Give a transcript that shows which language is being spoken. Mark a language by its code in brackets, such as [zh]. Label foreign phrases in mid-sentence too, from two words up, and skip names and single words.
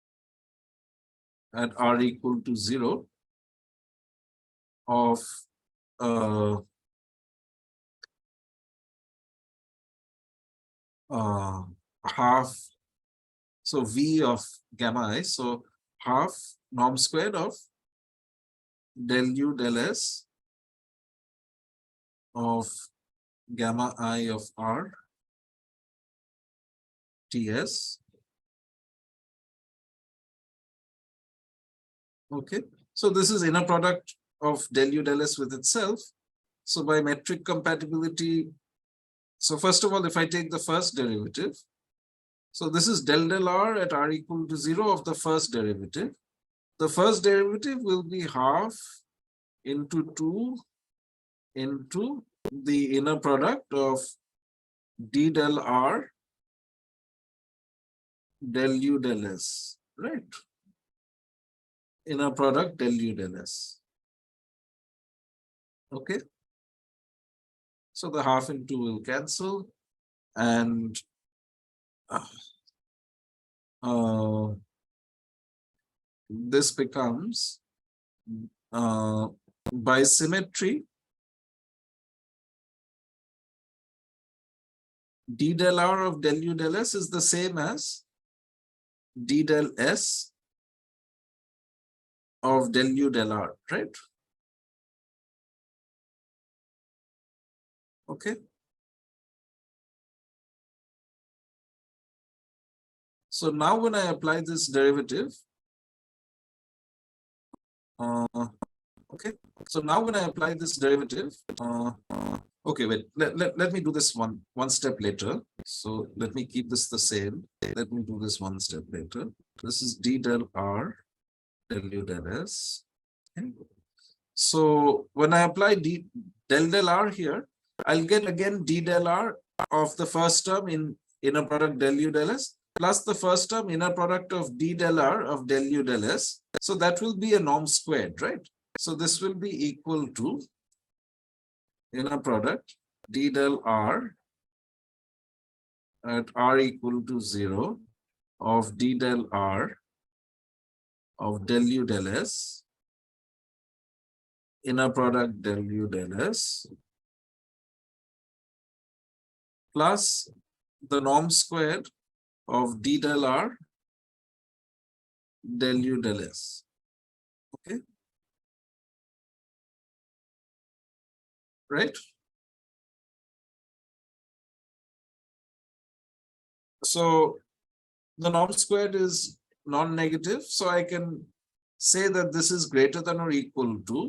[en] at R equal to 0 of half, so V of gamma I, so half norm squared of del U del S of gamma I of R TS. Okay, so this is inner product of del U del S with itself. So by metric compatibility, so first of all, if I take the first derivative, so this is del del R at R equal to 0 of the first derivative. The first derivative will be half into 2 into the inner product of d del R del U del S, right? Inner product del U del S. Okay. So the half and 2 will cancel, and this becomes by symmetry d del R of del U del S is the same as d del S of del U del R, right? Okay. So now when I apply this derivative, okay. So now when I apply this derivative, okay, wait, let me do this one step later. So let me keep this the same. Let me do this one step later. This is d del R del U del S. Okay. So when I apply del del R here, I'll get again d del R of the first term in inner product del U del S plus the first term inner product of d del R of del U del S. So that will be a norm squared, right? So this will be equal to inner product d del R at R equal to 0 of d del R of del U del S, inner product del U del S, plus the norm squared of d del R del U del S. Okay. Right? So the norm squared is non-negative, so I can say that this is greater than or equal to.